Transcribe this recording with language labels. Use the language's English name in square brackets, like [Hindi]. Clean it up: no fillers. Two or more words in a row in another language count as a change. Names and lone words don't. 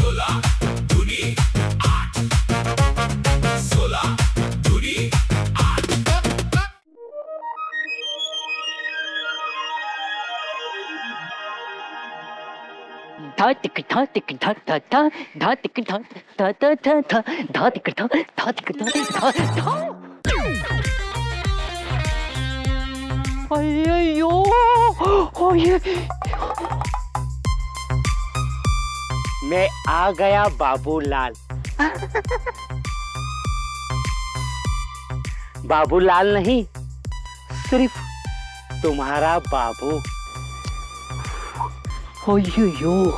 [Hindi] धा टिक धा टिक धा धा धा धा टिक धा धा धा धा धा धा टिक धा धा टिक धा धा धा। अय्यो ओये मैं आ गया बाबूलाल। बाबूलाल नहीं, सिर्फ तुम्हारा बाबू। अय्यो